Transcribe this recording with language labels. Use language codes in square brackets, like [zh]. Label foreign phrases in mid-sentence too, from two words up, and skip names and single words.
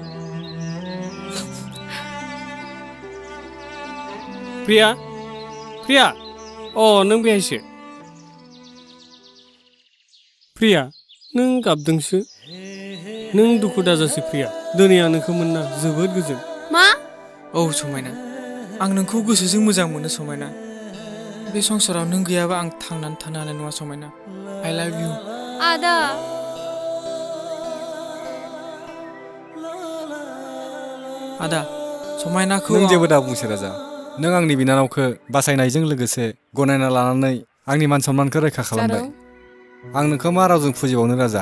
[brx] प्रिया नों बेहायसो प्रिया नों गाबदोंसो नों दुखु दाजासै प्रिया दिनै आं नोंखौ मोनना जोबोद गोजोन मा औ समायना आं नोंखौ गोसोजों मोजां मोनो समायना बे संसाराव नों गैयाबा आं थांनानै थानो हानाय नङा समायना [en] I love you [brx] आदा आदा समायनाखौ नों जेबो दा बुंसै राजा नों आंनि बिनानावखौ बासायनायजों लोगोसे गनायना लानानै आंनि मान सन्मानखौ रैखा खालामबाय आं नोंखौ मा रावजों फुजिबावनो राजा